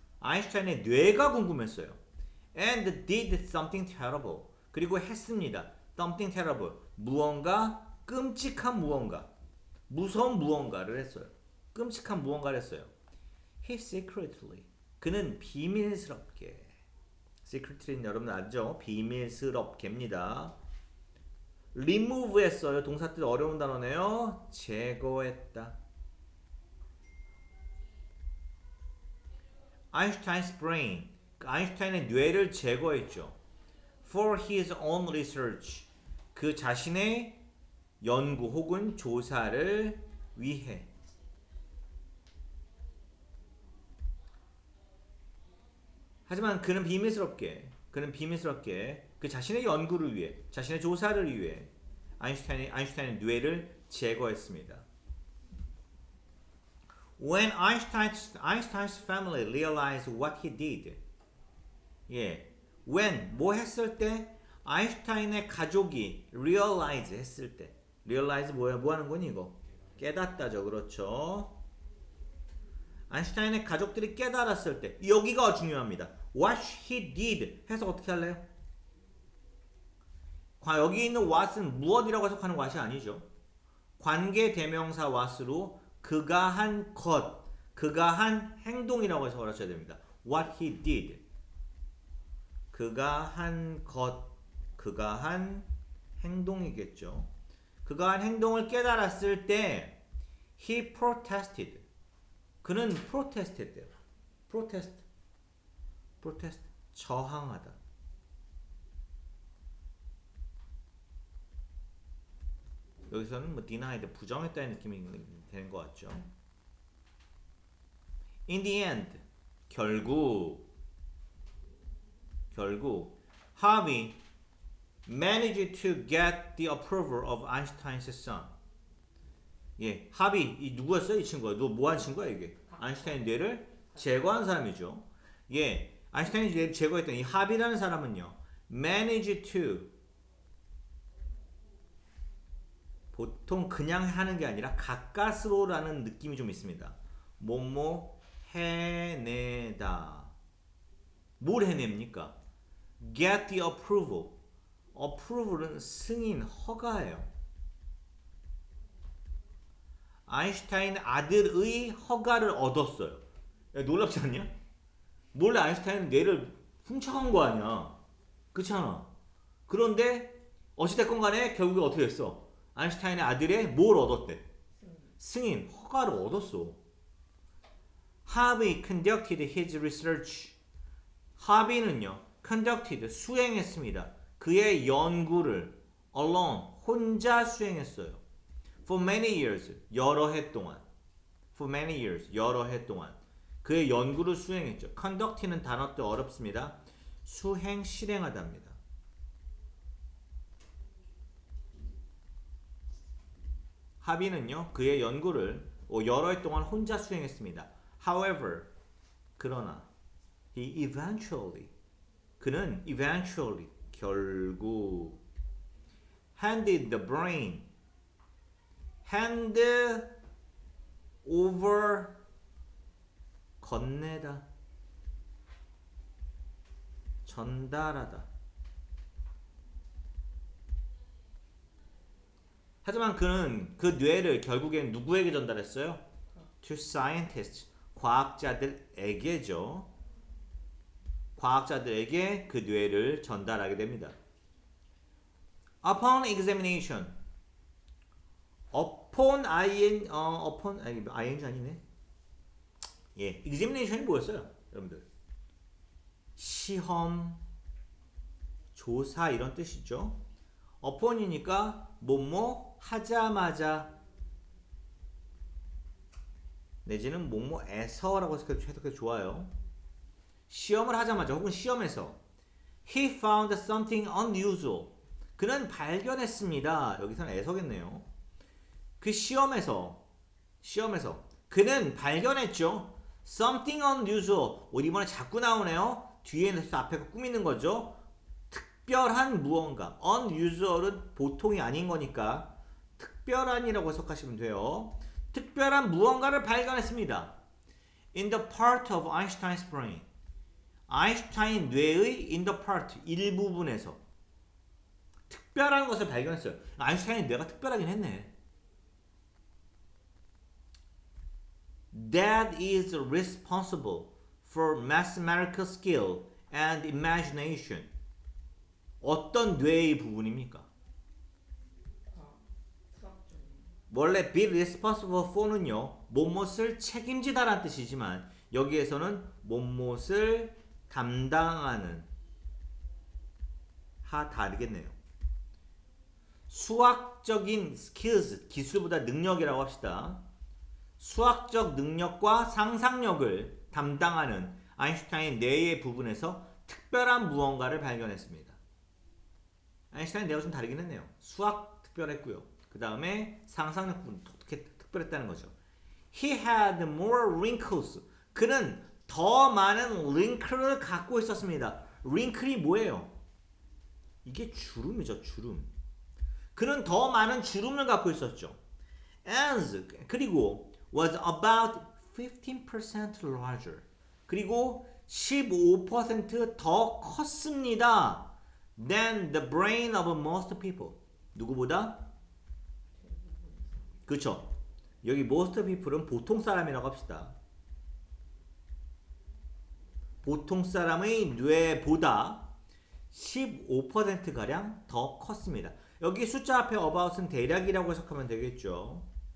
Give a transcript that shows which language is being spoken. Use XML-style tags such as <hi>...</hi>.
<ko>아인슈타인의 뇌가 궁금했어요.</ko> <en>And did something terrible.</en> <ko>그리고 했습니다.</ko> <en>Something terrible.</en> <ko>무언가 끔찍한 무언가. 무서운 무언가를 했어요. 끔찍한 무언가를 했어요.</ko> <en>He secretly.</en> <ko>그는 비밀스럽게. secretly는 여러분 알죠? 비밀스럽게입니다. remove 했어요. 동사 뜻 어려운 단어네요. 제거했다.</ko> <en>아인슈타인's brain.</en> <ko>아인슈타인의 뇌를 제거했죠.</ko> <en>For his own research.</en> <ko>그 자신의 연구 혹은 조사를 위해. 하지만 그는 비밀스럽게 그 자신의 연구를 위해, 자신의 조사를 위해 아인슈타인의 뇌를 제거했습니다.</ko> <en>When Einstein's family realized what he did.</en> <ko>예. when 뭐 했을 때 아인슈타인의 가족이 realize 했을 때. realize 뭐야? 뭐 하는 거니 이거? 깨닫다죠. 그렇죠. 아인슈타인의 가족들이 깨달았을 때 여기가 중요합니다.</ko> <en>What he did</en> <ko>해서 어떻게 할래요? 여기 있는 what은 무엇이라고 해석하는 what이 아니죠. 관계 대명사 what으로 그가 한 것, 그가 한 행동이라고 해석을 하셔야 됩니다. What he did. 그가 한 것, 그가 한 행동이겠죠. 그가 한 행동을 깨달았을 때</ko> <en>he protested.</en> <ko>그는 protest 했대요. protest. 저항하다. 여기서는 뭐 denied, 부정했다는 느낌이 되는 것 같죠.</ko> <en>In the end, 결국 Harvey managed to get the approval of Einstein's son.</en> <ko>예, 하비 이 누구였어요? 이 친구가 뭐 한 친구야 이게? 아인슈타인 뇌를 제거한 사람이죠. 예, 아인슈타인이 뇌를 제거했던 이 하비라는 사람은요, managed to 보통 그냥 하는 게 아니라 가까스로라는 느낌이 좀 있습니다. 뭐뭐 해내다. 뭘 해냅니까? Get the approval. approval은 승인, 허가예요. 아인슈타인 아들의 허가를 얻었어요. 야, 놀랍지 않냐? 몰래 아인슈타인은 뇌를 훔쳐간 거 아니야. 그렇지 않아? 그런데 어찌됐건 간에 결국에 어떻게 됐어? 아인슈타인의 아들의 뭘 얻었대? 승인, 허가를 얻었어.</ko> <en>Harvey conducted his research.</en> <ko>하비는요, conducted, 수행했습니다. 그의 연구를 alone, 혼자 수행했어요.</ko> <en>For many years,</en> <ko>여러 해 동안.</ko> <en>For many years,</en> <ko>여러 해 동안. 그의 연구를 수행했죠. conduct는 단어 뜻 어렵습니다. 수행, 실행하다입니다. 하비는요, 그의 연구를 여러 해 동안 혼자 수행했습니다.</ko> <en>However, 그러나 he eventually, 그는 eventually, 결국 handed the brain, hand over, 건네다, 전달하다.</en> <ko>하지만 그는 그 뇌를 결국엔 누구에게 전달했어요?</ko> <en>To scientists, 과학자들에게죠.</en> <ko>과학자들에게 그 뇌를 전달하게 됩니다.</ko> <en>Upon examination.</en> <ko>upon ing 아니네. 예, examination이 뭐였어요, 여러분들? 시험, 조사 이런 뜻이죠. upon이니까 뭐뭐 하자마자 내지는 뭐뭐에서라고 해석해도 좋아요. 시험을 하자마자 혹은 시험에서</ko> <en>he found something unusual.</en> <ko>그는 발견했습니다. 여기서는 에서겠네요. 그 시험에서 그는 발견했죠. something unusual. 이번에 자꾸 나오네요. 뒤에서 앞에 꾸미는 거죠. 특별한 무언가. unusual은 보통이 아닌 거니까 특별한이라고 해석하시면 돼요. 특별한 무언가를 발견했습니다.</ko> <en>In the part of Einstein's brain.</en> <ko>아인슈타인 뇌의 in the part, 일부분에서 특별한 것을 발견했어요. 아인슈타인 뇌가 특별하긴 했네.</ko> <en>That is responsible for mathematical skill and imagination.</en> <ko>어떤 뇌의 부분입니까? 수학적인. 원래 be responsible for는요, 뭐뭇을 책임지다라는 뜻이지만 여기에서는 뭐뭇을 담당하는 하 다르겠네요. 수학적인 skills, 기술보다 능력이라고 합시다. 수학적 능력과 상상력을 담당하는 아인슈타인 뇌의 부분에서 특별한 무언가를 발견했습니다. 아인슈타인 뇌가 좀 다르긴 했네요. 수학 특별했고요. 그 다음에 상상력 부분 특별했다는 거죠.</ko> <en>He had more wrinkles.</en> <ko>그는 더 많은 링크를 갖고 있었습니다. 링클이 뭐예요? 이게 주름이죠, 주름. 그는 더 많은 주름을 갖고 있었죠.</ko> <en>And 그리고 was about 15% larger.</en> <ko>그리고 15%더 컸습니다.</ko> <en>Than the brain of most people.</en> <ko>누구보다? 그렇죠. 여기 most people은 보통 사람이라고 합시다. 보통 사람의 뇌보다 15%가량 더 컸습니다. 여기 숫자 앞에 about은 대략이라고 해석하면 되겠죠.</ko>